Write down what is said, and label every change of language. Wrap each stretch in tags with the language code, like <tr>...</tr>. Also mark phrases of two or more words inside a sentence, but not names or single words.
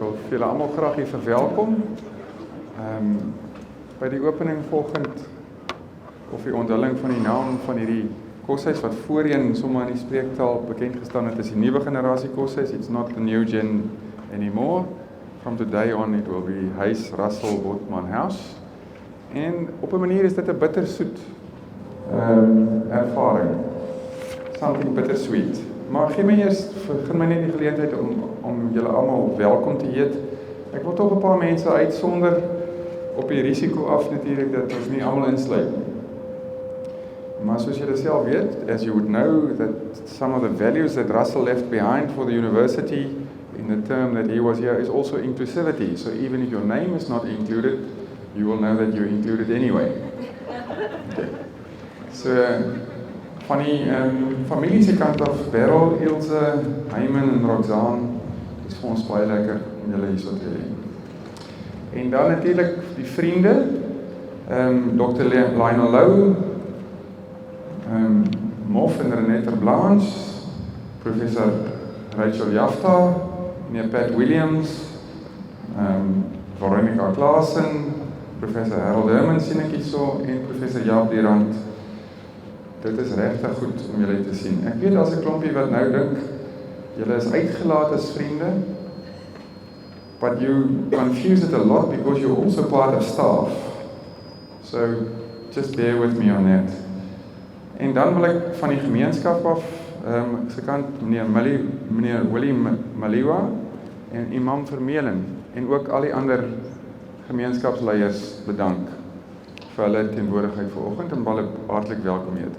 <af>vir julle almal graag hier verwelkom. By die opening volgend, of die onthulling van die naam van hierdie koshuis, wat voorheen sommer in die spreektaal bekend gestaan het, is die nuwe generasie koshuis.</af> <en>It's not the new gen anymore. From today on it will be Huis Russel Botman House.</en> <af>En op 'n manier is dit 'n bittersoet ervaring.</af> <en>Something bittersweet.</en> <af>Maar gee my begin my net die geleentheid om julle almal welkom te heet. Ek wil tog 'n paar mense uitsonder op die risiko af natuurlik dat ons nie almal insluit nie. Maar soos julle self weet,</af> <en>as you would know, that some of the values that Russell left behind for the university in the term that he was here is also inclusivity. So even if your name is not included, you will know that you're included anyway. Okay. So,</en> <af>van die familie se kant af, Beryl, Ilse, Hayman en Roxanne, is vir ons baie lekker om julle hier so te hê. En dan natuurlik die vriende, Dr. Lionel Lou, Mof en Renette Blanche, Professor Rachel Jafta, meneer Pat Williams, Veronica Klaasen, Professor Harold Herman sien ek hierso, en Professor Jaap Dierand. Dit is regtig goed om julle te sien. Ek weet as 'n klompie wat nou dink, julle is uitgelaat as vriende,</af> <en>but you confuse it a lot because you're also part of staff. So, just bear with me on that.</en> <af>En dan wil ek van die gemeenskap af, se kant, meneer Willie Maliwa en Imam Vermeulen, en ook al die ander gemeenskapsleiers bedank vir hulle teenwoordigheid vanoggend en baie hartlik welkom heet.</af>